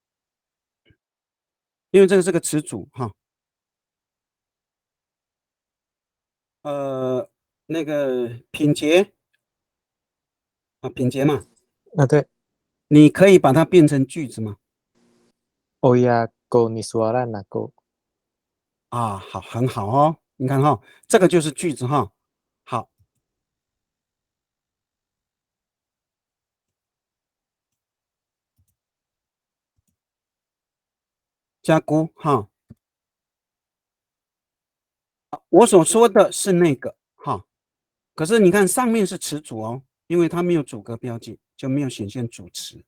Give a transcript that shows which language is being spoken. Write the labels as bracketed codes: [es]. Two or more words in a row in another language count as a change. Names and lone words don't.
[zh] 因为这个是个词组哈，呃，那个品节品节嘛，对你可以把它变成句子吗？ [ami] ，Oya ko ni suaran ako。 [zh] 好，很好哦，你看哈，这个就是句子哈。好，加估哈，我所说的是那个哈，可是你看上面是词组哦，因为它没有主格标记，就没有显现主词。